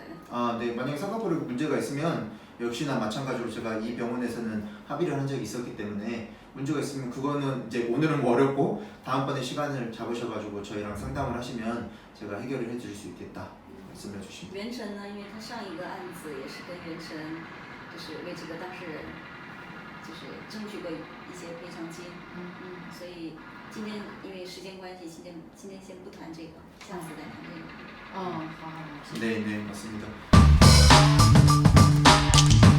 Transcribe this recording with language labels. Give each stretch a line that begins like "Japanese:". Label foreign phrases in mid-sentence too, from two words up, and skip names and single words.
Korean: 아, 네. 만약에 쌍꺼풀에 문제가 있으면 역시나 마찬가지로 제가 이 병원에서는 합의를 한 적이 있었기 때문에 문제가 있으면 그거는 이제 오늘은 뭐 어렵고 다음번에 시간을 잡으셔가지고 저희랑 상담을 하시면 제가 해결을 해드릴 수 있겠다 말씀해 주십니다.
Chinese: 袁晨呢，因为他上一个案子也是跟袁晨，就是为这个当事人，就是争取过一些赔偿金。所以今天因为时间关系，今天先不谈这个，下次再谈这个。好好好，谢谢。
Korean: 네, 네, 맞습니다.